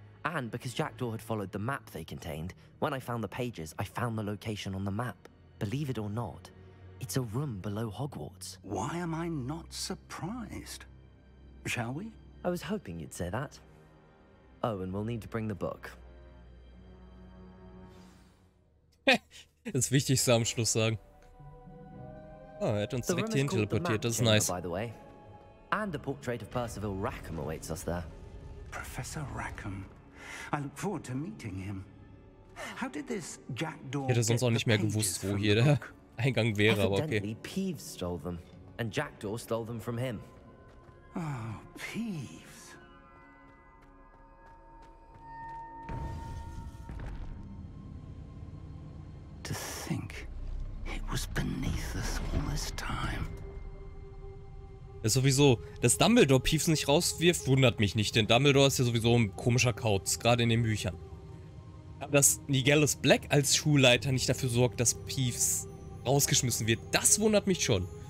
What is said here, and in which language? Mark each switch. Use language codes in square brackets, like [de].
[en] And because Jackdaw had followed the map they contained, when I found the pages, I found the location on the map. Believe it or not, it's a room below Hogwarts. Why am I not surprised? Shall we? I was hoping you'd say that. Oh, and we'll need to bring the book. [de] Das Wichtigste am Schluss sagen. Oh, er hat uns direkt hierhin teleportiert, das ist nice. [en] By the way. And a portrait of Percival Rackham awaits us there. Professor Rackham. I look forward to meeting him. How did this Jackdaw [de] Ich hätte sonst auch nicht mehr gewusst, wo hier der Eingang wäre, aber okay. [en] Peeves stole them, and Jackdaw stole them from him. Oh, Peeves. To think it was beneath us all this time. [de] Ist sowieso, dass Dumbledore Peeves nicht rauswirft, wundert mich nicht, denn Dumbledore ist ja sowieso ein komischer Kauz, gerade in den Büchern. Aber dass Nigellus Black als Schulleiter nicht dafür sorgt, dass Peeves rausgeschmissen wird, das wundert mich schon.